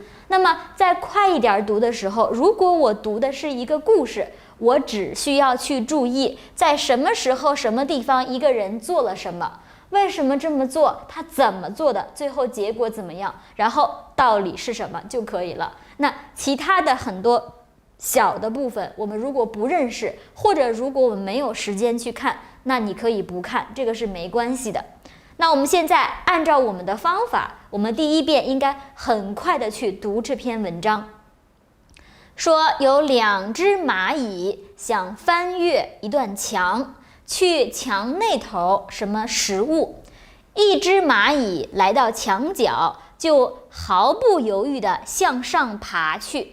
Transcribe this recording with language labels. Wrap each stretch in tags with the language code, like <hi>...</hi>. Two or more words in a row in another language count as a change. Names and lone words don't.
<zh>那麼在快一點讀的時候，如果我讀的是一個故事，我只需要去注意在什麼時候什麼地方一個人做了什麼，為什麼這麼做，他怎麼做的，最後結果怎麼樣，然後道理是什麼就可以了。那其他的很多小的部分我們如果不認識，或者如果我們沒有時間去看，那你可以不看，這個是沒關係的。那我們現在按照我們的方法，我們第一遍應該很快的去讀這篇文章。說有2隻螞蟻想翻越一段牆，去牆那頭什麼食物。一隻螞蟻來到牆角，就毫不猶豫地向上爬去。</zh>